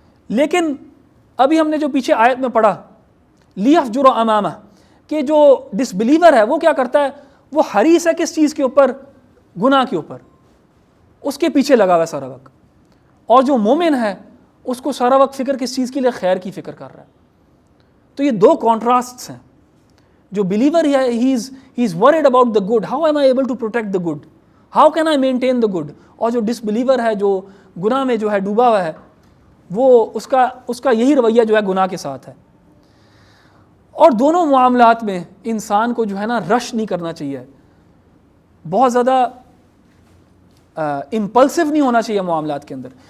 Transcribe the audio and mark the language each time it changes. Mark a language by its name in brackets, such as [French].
[Urdu] لیکن ابھی ہم نے جو پیچھے آیت میں پڑھا [Arabic] لیفجر امامہ, [Urdu] کہ جو ڈس بلیور ہے وہ کیا کرتا ہے, وہ حریص ہے کس چیز کے اوپر؟ گناہ کے اوپر, اس کے پیچھے لگا ہوا سارا وقت. اور جو مومن ہے اس کو سارا وقت فکر کس چیز کے لیے؟ خیر کی فکر کر رہا ہے. تو یہ 2 کانٹراسٹس ہیں. جو بلیور ہے [English] he is worried about the good, how am I able to protect the good, how can I maintain the good. [Urdu] اور جو ڈس بلیور ہے, جو گناہ میں جو ہے ڈوبا ہوا ہے, وہ اس کا یہی رویہ جو ہے گناہ کے ساتھ ہے. اور دونوں معاملات میں انسان کو جو ہے نا رش نہیں کرنا چاہیے, بہت زیادہ امپلسو نہیں ہونا چاہیے معاملات کے اندر.